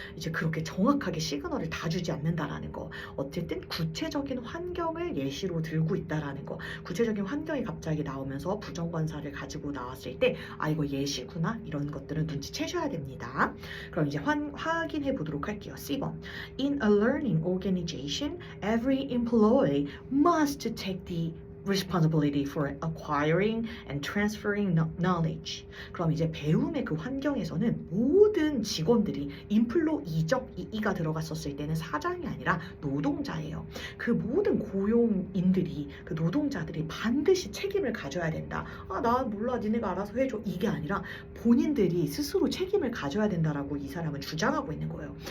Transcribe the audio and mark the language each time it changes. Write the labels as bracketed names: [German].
[Korean] 이제 그렇게 정확하게 시그널을 다 주지 않는다라는 거. 어쨌든 구체적인 환경을 예시로 들고 있다라는 거. 구체적인 환경이 갑자기 나오면서 부정관사를 가지고 나왔을 때 이거 예시구나 이런 것들은 눈치채셔야 됩니다. 그럼 이제 확인해 보도록 할게요. C번. [English] In a learning organization, every employee must take the responsibility for acquiring and transferring knowledge. [Korean] 그럼 이제 배움의 그 환경에서는 모든 직원들이 인플로이적 이가 들어갔었을 때는 사장이 아니라 노동자예요. 그 모든 고용인들이 그 노동자들이 반드시 책임을 가져야 된다. 나 몰라 니네가 알아서 해줘. 이게 아니라 본인들이 스스로 책임을 가져야 된다라고 이 사람은 주장하고 있는 거예요.